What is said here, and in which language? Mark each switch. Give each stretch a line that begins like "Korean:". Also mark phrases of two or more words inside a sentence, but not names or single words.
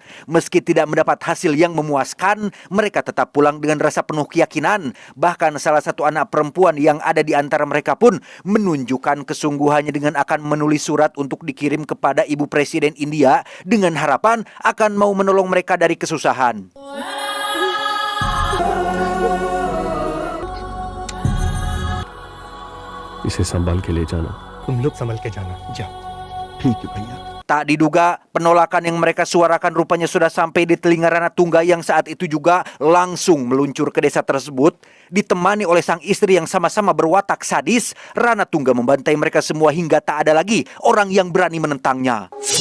Indonesian: Meski tidak mendapat hasil yang memuaskan, mereka tetap pulang dengan rasa penuh keyakinan. Bahkan salah satu anak perempuan yang ada di antara mereka pun menunjukkan kesungguhannya dengan akan menulis surat untuk dikirim kepada Ibu Presiden India dengan harapan akan mau menolong mereka dari kesusahan.
Hindi: इसे संभाल के ले जाना तुम लोग संभल के जाना जाओ। ठीक है भैया।
Indonesian: Tak diduga, penolakan yang mereka suarakan rupanya sudah sampai di telinga Rana Tungga yang saat itu juga langsung meluncur ke desa tersebut. Ditemani oleh sang istri yang sama-sama berwatak sadis, Rana Tungga membantai mereka semua hingga tak ada lagi orang yang berani menentangnya.